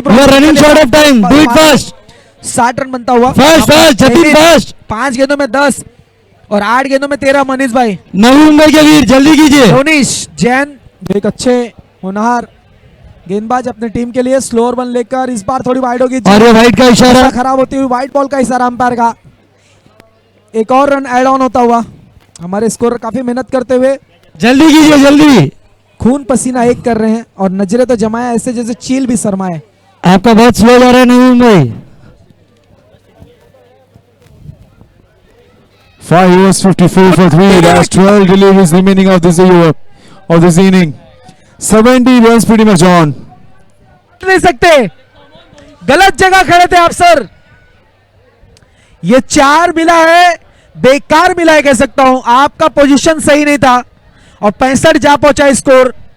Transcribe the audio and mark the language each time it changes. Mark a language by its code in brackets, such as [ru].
[en] You are running short of time. Do it fast. [hi] 60 run बनता हुआ [en] Fast, fast, Jatin fast. [hi] 5 गेंदों में 10 और 8 गेंदों में 13। मनीष भाई, नवी मुंबई के वीर जल्दी कीजिए। रोनिश जैन एक अच्छे होनहार गेंदबाज अपने टीम के लिए। स्लोअर बन लेकर इस बार थोड़ी वाइड होगी, और ये वाइट का इशारा। खराब होती हुई व्हाइट बॉल का इशारा अंपायर का। एक और रन ऐड ऑन होता हुआ। हमारे स्कोरर काफी मेहनत करते हुए जल्दी कीजिए जल्दी। खून पसीना एक कर रहे हैं और नजरें तो जमाए ऐसे जैसे चील भी शर्माए। आपका बहुत स्लो जा रहा है Navi Mumbai. [en] 5 overs 54 for 3. That's 12 deliveries remaining of this over of this inning. 70 runs pretty much on. [hi] नहीं सकते, गलत जगह खड़े थे आप सर। ये 4 मिला है, बेकार मिला है कह सकता हूं। आपका पोजीशन सही नहीं था और 65 जा पहुंचा स्कोर।